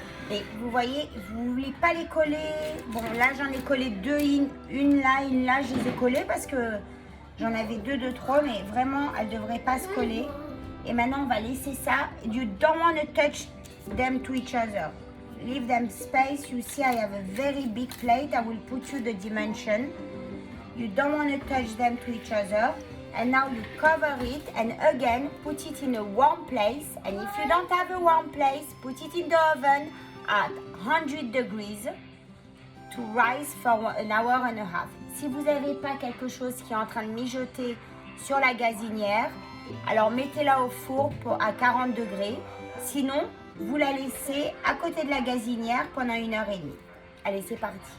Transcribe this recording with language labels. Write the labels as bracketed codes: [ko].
[fr] Et vous voyez, vous ne voulez pas les coller. Bon, là, j'en ai collé deux, une là, je les ai collées parce que j'en avais deux de trop, mais vraiment, elles ne devraient pas se coller. Et maintenant, on va laisser ça. [en] You don't want to touch them to each other. Leave them space. You see, I have a very big plate. I will put you the dimension. You don't want to touch them to each other. And now you cover it and again, put it in a warm place. And if you don't have a warm place, put it in the oven at 100 degrees to rise for 1 hour and a half. [fr] Si vous n'avez pas quelque chose qui est en train de mijoter sur la gazinière, alors mettez-la au four à 40 degrés. Sinon, vous la laissez à côté de la gazinière pendant 1h30. Allez, c'est parti.